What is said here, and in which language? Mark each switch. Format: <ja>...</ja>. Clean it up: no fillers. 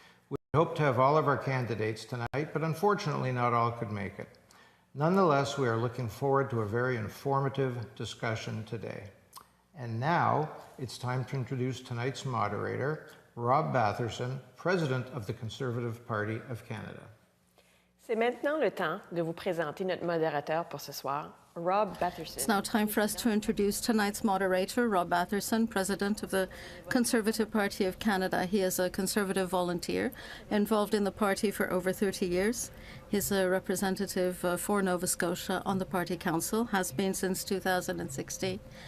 <en>We hope to have all of our candidates tonight, but unfortunately not all could make it. Nonetheless, we are looking forward to a very informative discussion today. And now it's time to introduce tonight's moderator, Rob Batherson, President of the Conservative Party of Canada.</en> <fr>C'est maintenant le temps de vous présenter notre modérateur pour ce soir, Rob Batherson.</fr> <en>It's now time for us to introduce tonight's moderator, Rob Batherson, President of the Conservative Party of Canada. He is a Conservative volunteer involved in the party for over 30 years. He's a representative for Nova Scotia on the Party Council, has been since 2016.</en>